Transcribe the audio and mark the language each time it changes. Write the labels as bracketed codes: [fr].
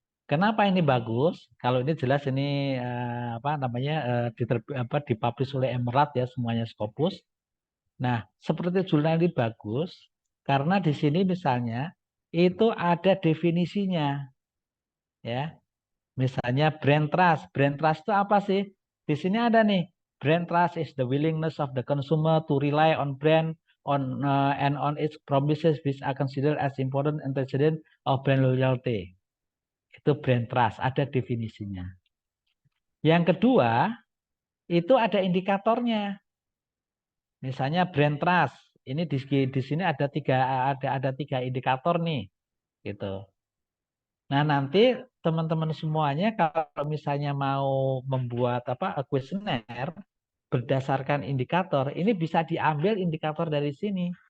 [id] Kenapa ini bagus? Kalau ini jelas ini apa namanya dipublish oleh Emerald ya, semuanya Scopus. Nah, seperti jurnal ini bagus karena di sini misalnya itu ada definisinya ya. Misalnya brand trust. Brand trust itu apa sih? Di sini ada nih. [en] Brand trust is the willingness of the consumer to rely on brand and on its promises which are considered as important antecedent of brand loyalty. [id] Itu brand trust, ada definisinya. Yang kedua, itu ada indikatornya. Misalnya brand trust. Ini di sini ada tiga indikator nih, gitu. Nah, nanti teman-teman semuanya kalau misalnya mau membuat kuesioner berdasarkan indikator, ini bisa diambil indikator dari sini.